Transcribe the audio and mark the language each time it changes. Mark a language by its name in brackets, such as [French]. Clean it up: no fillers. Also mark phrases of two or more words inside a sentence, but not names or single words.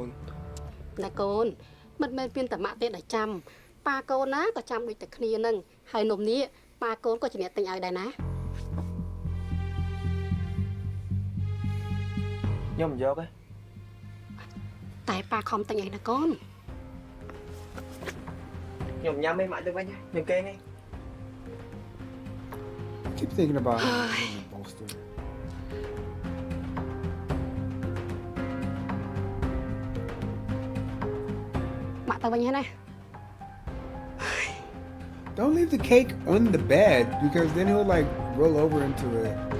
[Khmer] ណាកូនមិនមែនមានតែម៉ាក់ទេដែលចាំប៉ាកូនណាក៏ចាំដូចតែគ្នានឹងហើយនំនេះប៉ាកូនក៏ជាអ្នកទិញឲ្យដែរណា ខ្ញុំមិនយកទេ តែប៉ាខំទិញឲ្យណាកូន ខ្ញុំញ៉ាំមិនម៉ាក់ទៅវិញខ្ញុំគេងឯង [English] I keep thinking about the bolster. [Khmer] ម៉ាក់ទៅវិញហើយណា [English] Don't leave the cake on the bed because then he'll like roll over into it.